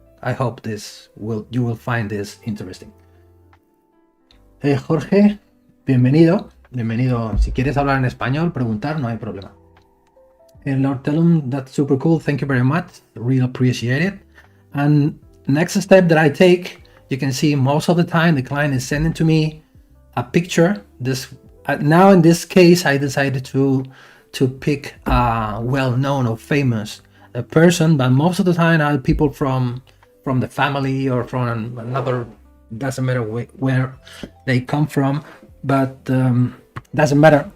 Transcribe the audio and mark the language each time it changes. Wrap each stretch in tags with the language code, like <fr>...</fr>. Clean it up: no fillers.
<en>I hope you will find this interesting.</en> <es>Jorge, bienvenido. Si quieres hablar en español, preguntar, no hay problema.</es> <en>El Hortelum, that's super cool. Thank you very much. Really appreciate it. And next step that I take, you can see most of the time the client is sending to me a picture. Now in this case, I decided to pick a well-known or famous person, but most of the time I have people from the family or from another, doesn't matter where they come from, but doesn't matter.</en>